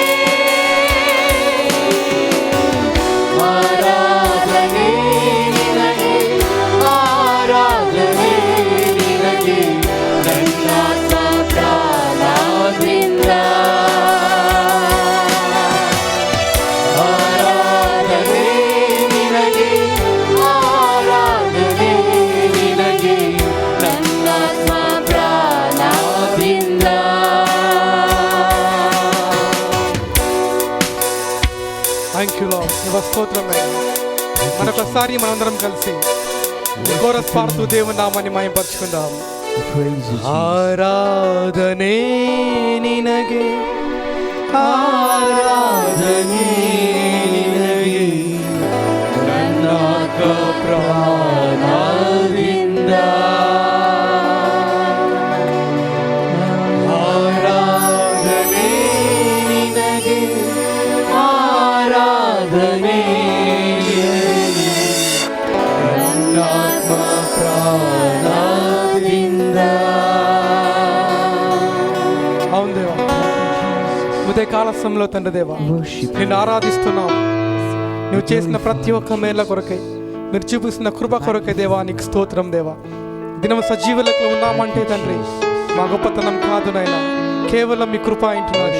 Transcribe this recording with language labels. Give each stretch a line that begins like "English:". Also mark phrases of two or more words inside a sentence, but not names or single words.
Kannada: ಆರಾಧನೆ ನಿನಗೆ, ಆರಾಧನೆ ನಿನಗೆ, ನನ್ನಾತ್ಮ ಪ್ರಾಣದಿಂದ. ಆರಾಧನೆ ನಿನಗೆ, ಆರಾಧನೆ ನಿನಗೆ, ನನ್ನಾತ್ಮ ಪ್ರಾಣದಿಂದ.
English: Thank you Lord.
Telugu: నీ స్తోత్రమే. మరొకసారి మనందరం కలిసి కోరస్ పాడుతూ దేవుని నామాన్ని మహిమపరచుకుందాం.
Kannada: ಆರಾಧನೆ ನಿನಗೆ, ಆರಾಧನೆ ನಿನಗೆ, ನನ್ನಾತ್ಮ ಪ್ರಾಣದಿಂದ. ಆರಾಧನೆ ನಿನಗೆ, ಆರಾಧನೆ ನಿನಗೆ, ನನ್ನಾತ್ಮ ಪ್ರಾಣದಿಂದ.
Telugu: అవును దేవా, ఉదయ కాల సమయంలో తండ్రి దేవా, నిన్ను ఆరాధిస్తున్నాం. నువ్వు చేసిన ప్రతి ఒక్క మేళ్ళ కొరకై, మీరు చూపిస్తున్న కృప కొరకై దేవా నీకు స్తోత్రం దేవా. దినం సజీవులకు ఉన్నామంటే తండ్రి మా గొప్పతనం కాదు నాయనా, కేవలం మీ కృప అంటున్నది.